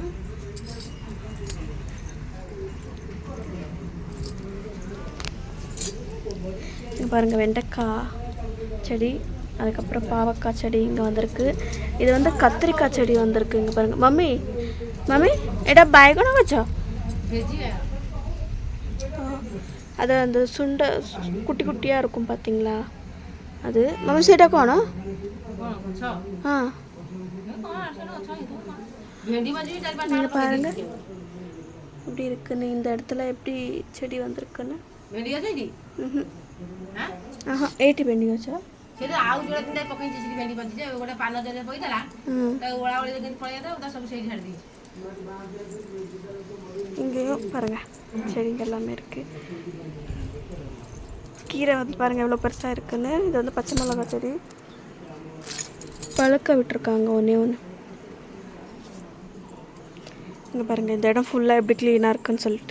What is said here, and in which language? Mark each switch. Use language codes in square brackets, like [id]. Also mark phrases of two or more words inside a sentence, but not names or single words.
[ta] இங்கே பாருங்கள் வெண்டைக்காய் செடி, அதுக்கப்புறம் பாவக்காய் செடி இங்கே வந்திருக்கு. இது வந்து கத்திரிக்காய் செடி வந்திருக்கு. இங்கே பாருங்கள் மம்மி மம்மி எடா பயகணம் வச்சா அது அந்த சுண்டை குட்டி குட்டியாக இருக்கும் பார்த்தீங்களா, அது மம்மி [or] ସେଇଟା କ'ଣ? [ta] பாருங்க இப்படி இருக்குன்னு, இந்த இடத்துல எப்படி செடி வந்திருக்குன்னு. [or] ଭେଣ୍ଡି ଅଛି ଏଠି? ଏଇଠି ଭେଣ୍ଡି ଗଛ ସେଠି ଆଉ ଯୋଉଟା ତିନିଟା ପକେଇଛି ସେଠି ଭେଣ୍ଡି ବଞ୍ଚିଛି ଗୋଟେ ପାନ ଜରିରେ ପକେଇଥିଲା ତାକୁ ଓଳା ଓଳି ଯେମିତି ପଳେଇ ଯାଇଥିଲା ତା ସବୁ ସେଇଠି ଛାଡ଼ି ଦେଇଛି. [ta] இங்கேயும் பாருங்க செடிங்க எல்லாமே இருக்குது. கீரை வந்து பாருங்கள் எவ்வளோ பெருசாக இருக்குன்னு. இது வந்து பச்சை மிளகா செடி பழுக்க விட்டுருக்காங்க ஒன்றே ஒன்று. இங்கே பாருங்கள் இந்த இடம் ஃபுல்லாக எப்படி க்ளீனாக இருக்குன்னு சொல்லிட்டு.